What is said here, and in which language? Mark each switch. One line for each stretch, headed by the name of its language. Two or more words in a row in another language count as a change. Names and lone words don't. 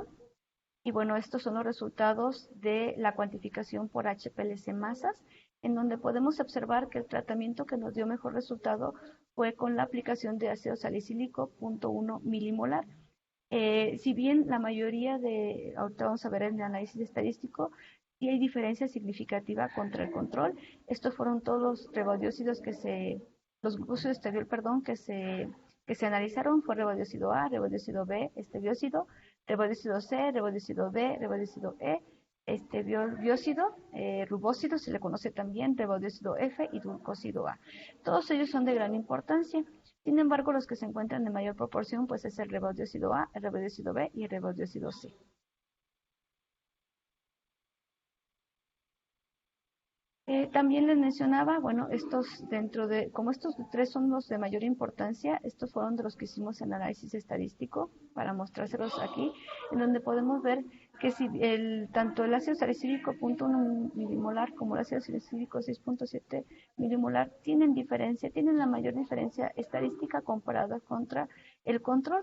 Spanish: Y bueno, estos son los resultados de la cuantificación por HPLC masas, en donde podemos observar que el tratamiento que nos dio mejor resultado fue con la aplicación de ácido salicílico 0.1 milimolar. Si bien la mayoría ahorita vamos a ver en el análisis estadístico, y hay diferencia significativa contra el control. Estos fueron todos los rebodiócidos los grupos de esteviol, perdón, que se analizaron. Fue rebodiócido A, rebodiócido B, esteviócido, rebodiócido C, rebodiócido D, rebodiócido E, biócido, rubócido, se le conoce también, rebodiócido F y glucósido A. Todos ellos son de gran importancia. Sin embargo, los que se encuentran en mayor proporción, pues es el rebodiócido A, el rebodiócido B y el rebodiócido C. También les mencionaba, bueno, como estos tres son los de mayor importancia, estos fueron de los que hicimos el análisis estadístico para mostrárselos aquí, en donde podemos ver que si tanto el ácido salicílico 0.1 milimolar como el ácido salicílico 6.7 milimolar tienen la mayor diferencia estadística comparada contra el control.